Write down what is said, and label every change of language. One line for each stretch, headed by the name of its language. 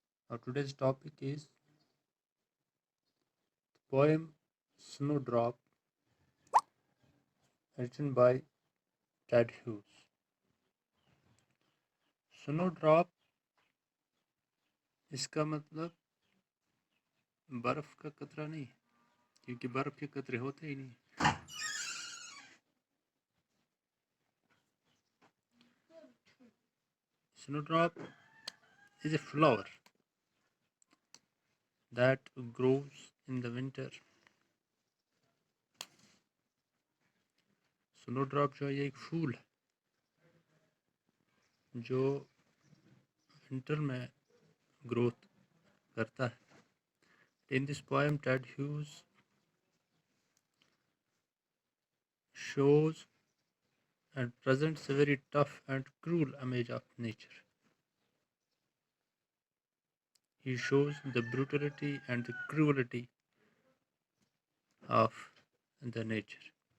English: Our today's topic is the poem Snowdrop, written by Ted Hughes.
Hindi: Snowdrop इसका मतलब बर्फ का कतरा नहीं, क्योंकि बर्फ के कतरे होते ही नहीं.
English: Snowdrop is a flower that grows in the winter.
Hindi: Snowdrop जो है ये एक फूल है जो विंटर में ग्रोथ करता है.
English: In this poem, Ted Hughes shows and presents a very tough and cruel image of nature. He shows the brutality and the cruelty of the nature.